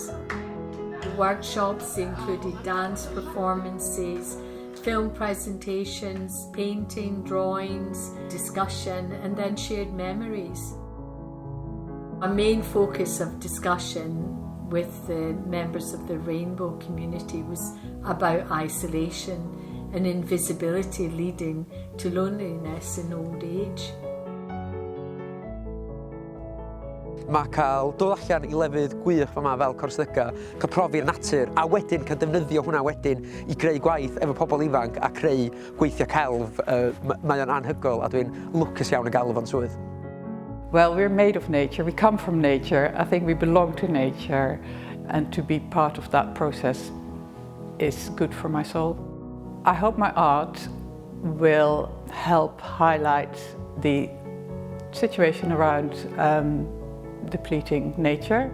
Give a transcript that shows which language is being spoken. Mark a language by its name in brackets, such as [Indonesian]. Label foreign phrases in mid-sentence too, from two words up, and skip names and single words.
[English] The workshops included dance performances, film presentations, painting, drawings, discussion, and then shared memories. A main focus of discussion with the members of the Rainbow community was about isolation and invisibility leading to loneliness in old age. [Welsh] Mae cael dod allan I lefydd gwych yma fel Corsica, cael profi'r natur, a wedyn cael defnyddio hwnna wedyn I greu gwaith efo pobl ifanc a creu gweithio celf, mae o'n anhygoel a dwi'n lwcus iawn yn gael fo'n swydd. [English] Well, we're made of nature, we come from nature, I think we belong to nature, and to be part of that process is good for my soul. I hope my art will help highlight the situation around depleting nature.